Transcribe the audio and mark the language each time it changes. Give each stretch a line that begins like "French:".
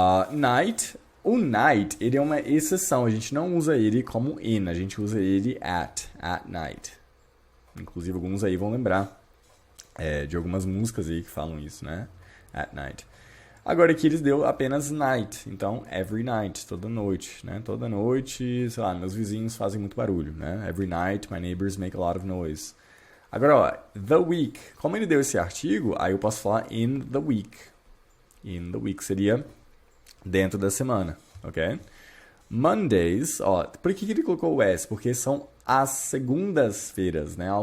Portuguese: Night, o night, ele é uma exceção, a gente não usa ele como in, a gente usa ele
English: at night.
Portuguese: Inclusive, alguns aí vão lembrar de algumas músicas aí que falam isso, né?
English: At night.
Portuguese: Agora aqui eles deu apenas night, então
English: every night,
Portuguese: toda noite, né? Toda noite, sei lá, meus vizinhos fazem muito barulho, né?
English: Every night my neighbors make a lot of noise.
Portuguese: Agora, ó, the week, como ele deu esse artigo, aí eu posso falar
English: in the week. In the week
Portuguese: seria dentro da semana, ok? Mondays, ó, por que ele colocou o S? Porque são as segundas-feiras, né?